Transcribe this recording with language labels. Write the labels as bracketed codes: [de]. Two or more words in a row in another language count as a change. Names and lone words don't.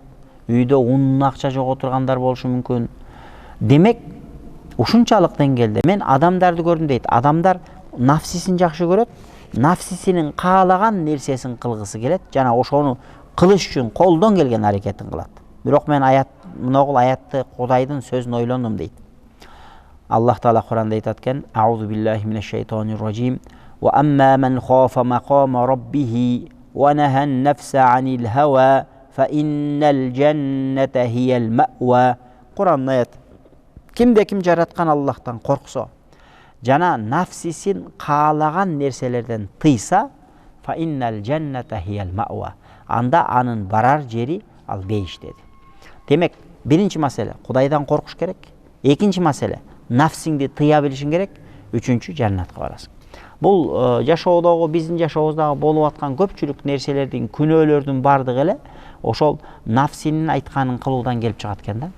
[ky] Үйдө унун акча жок отургандар болушу мүмкүн. Демек, ушунчалык деңгээлде мен адамдарды көрдүм дейт. Адамдар нафсисин жакшы көрөт, нафсисинин каалаган нерсесин кылгысы келет, жана ошону кылыш үчүн колдон келген аракетин кылат. Бирок мен мынагул аятты Кудайдын сөзүн ойлондум дейт. Аллах Таала Куранда айтат экен: [ar] "أعوذ بالله من الشيطان الرجيم. وأما من خاف مقام ربه ونهى النفس عن الهوى فإن الجنة هي المأوى." [ky] Куран аят. Кимде ким жараткан Аллахтан корксо, жана нафсисин каалаган нерселерден тыйса, [ar] فإن الجنة هي المأوى. [ky] Анда анын барар жери ал бейиш деди. Демек, биринчи маселе Кудайдан коркуш керек. Экинчи маселе нафсиңди тыя билишиң керек. Үчүнчү жаннатка барасың. Бул жашоодогу, биздин жашообуздагы болуп аткан көпчүлүк нерселердин, күнөөлөрдүн бардыгы эле ошол нафсинин айтканын кылуудан келип чыгат экен да.